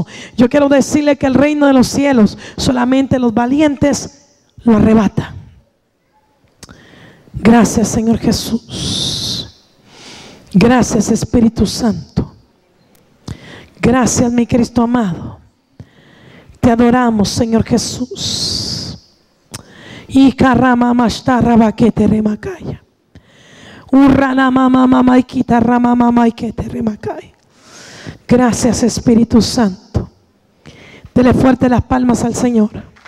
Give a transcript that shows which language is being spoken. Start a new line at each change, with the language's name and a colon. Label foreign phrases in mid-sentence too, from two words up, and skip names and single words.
Spanish: Yo quiero decirle que el reino de los cielos solamente los valientes lo arrebata. Gracias, Señor Jesús. Gracias, Espíritu Santo. Gracias, mi Cristo amado. Te adoramos, Señor Jesús. Y carrama mashtarra baquete remakaya. Urrana mama mama y quita rama mama y que te remakaya. Gracias, Espíritu Santo. Dele fuerte las palmas al Señor.